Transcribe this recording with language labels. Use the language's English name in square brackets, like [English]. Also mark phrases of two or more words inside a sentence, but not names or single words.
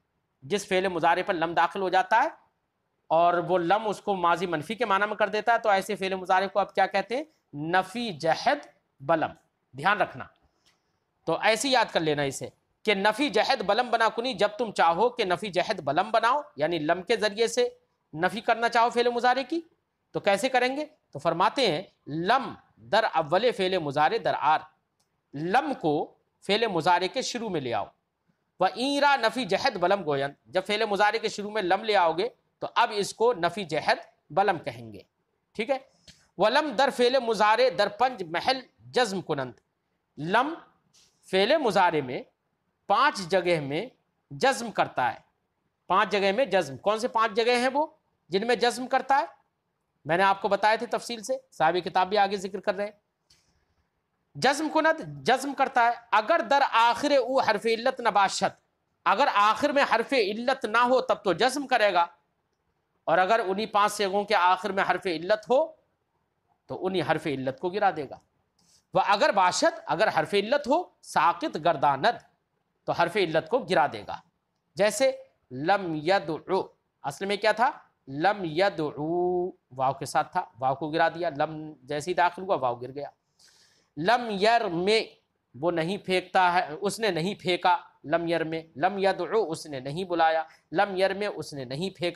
[Urdu] جس فعل مضارع پر لم داخل ہو جاتا ہے اور وہ لم اس کو ماضی منفی کے معنی میں کر دیتا ہے، تو ایسے فعل مضارع کو اب کیا کہتے ہیں؟ نفی جہد بلم. دھیان رکھنا. تو ایسے یاد کر لینا اسے کہ [Persian] نفی جہد بلم بنا کنی، [Urdu] جب تم چاہو کہ نفی جہد بلم بناؤ، یعنی لم کے ذریعے سے نفی کرنا چاہو فعل مضارع کی، تو کیسے کریں گے؟ تو فرماتے ہیں [Persian] لم در اول فعل مضارع در آر، [Urdu] لم کو فعل مضارع کے شروع میں لے آؤ. [Persian] و ایرا نفی جہد بلم گوین، [Urdu] جب فعل مضارع کے شروع میں لم لے آؤ گے تو اب اس کو نفی جہد بلم کہیں گے. ٹھیک ہے. [Persian] ولم در فعل مضارع در پنج محل جزم کنند، [Urdu] لم فعل مضارع میں 5 جگہ میں جزم کرتا ہے. 5 جگہ میں جزم، کون سے 5 جگہ ہیں وہ جن میں جزم کرتا ہے؟ میں نے آپ کو بتایا تھے تفصیل سے، صاحب کتاب بھی آگے ذکر کر رہے ہیں. [Persian] جزم کند [Urdu] جزم کرتا ہے [Persian] اگر در آخر او حرف علت نباشت، [Urdu] اگر آخر میں حرف علت نہ ہو تب تو جزم کرے گا، اور اگر انہی 5 صیغوں کے آخر میں حرف علت ہو تو انہی حرف علت کو گرا دے گا. [Persian] وہ اگر باشد، [Urdu] اگر حرف علت ہو [Persian] ساقط گرداند، [Urdu] تو حرف علت کو گرا دے گا. جیسے [Arabic] لم یدعو، [Urdu] اصل میں کیا تھا؟ [Arabic] لم یدعو، [Urdu] واو کے ساتھ تھا، واو کو گرا دیا، لم جیسے ہی داخل ہوا واو گر گیا. [Arabic] لم یرمی، [Urdu] وہ نہیں پھینکتا ہے، اس نے نہیں پھینکا. [Arabic] لم یرمی، لم یدعو [Urdu] اس نے نہیں بلایا، [Arabic] لم یرمی [Urdu] اس نے نہیں پھینکا.